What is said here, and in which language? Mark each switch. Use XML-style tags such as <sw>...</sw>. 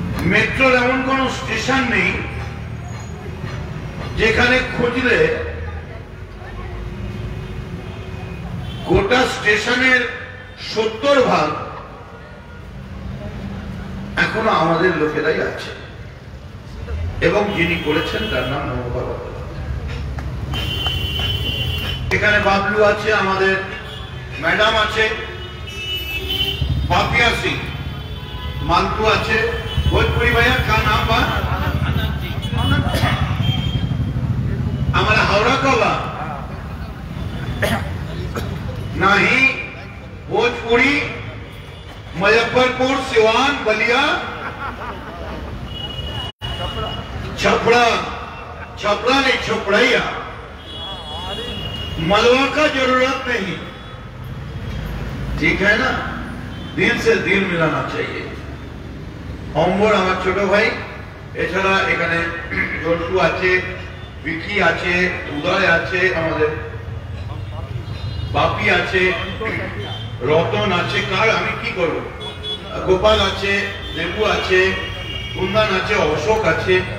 <bn>মেট্রোর এমন কোন স্টেশন নেই যেখানে খুঁজলে গোটা স্টেশনের 70% এখনো আমাদের লোকেরাই আছে, এবং যিনি করেছেন তার নাম মমতা বন্দ্যোপাধ্যায়। এখানে বাবলু আছে, আমাদের ম্যাডাম আছে, पापिया सिंह, मालतू আছে,</bn> <hi>भोजपुरी भैया का नाम बा हमारा हावड़ा का बा नहीं, भोजपुरी, मुजफ्फरपुर, सिवान, बलिया, छपड़ा, छपड़ा नहीं छपड़ैया, मलवा का जरूरत नहीं, ठीक है ना? दिल से दिल मिलाना चाहिए।</hi> <bn>অম্বর আমার ছোট ভাই, এছাড়া এখানে জন্টু আছে, বিকি আছে, উদয় আছে, আমাদের বাপি আছে, রতন আছে, কার আমি কি করব, গোপাল আছে, লেবু আছে, কুন্দান আছে, অশোক আছে।</bn>